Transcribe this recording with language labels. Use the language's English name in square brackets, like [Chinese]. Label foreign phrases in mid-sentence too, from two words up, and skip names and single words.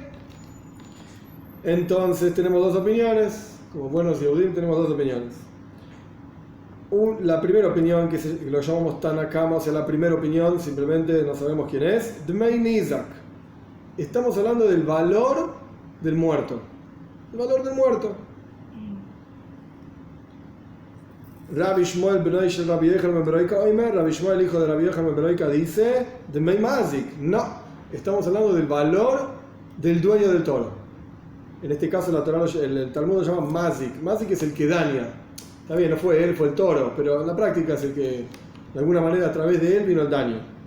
[Spanish] Entonces tenemos dos opiniones. Como buenos Yehudim tenemos dos opiniones. La primera opinión, que lo llamamos Tanakama, o sea, la primera opinión, simplemente no sabemos quién es. [Hebrew] דמי ניזק. [Spanish] Estamos hablando del valor del muerto. El valor del muerto. [Hebrew] רבי שמואל בנוי של רבי יוחנן בן ברויקה אומר, רבי שמואל, [Spanish] hijo de Rabbi Yochanan ben Broika, dice [Hebrew] דמי מזיק. [Spanish] No, estamos hablando del valor del dueño del toro. En este caso el Talmud lo llama Mazik. Mazik es el que daña. Está bien, no fue él, fue el toro, pero en la práctica es el que de alguna manera a través de él vino el daño.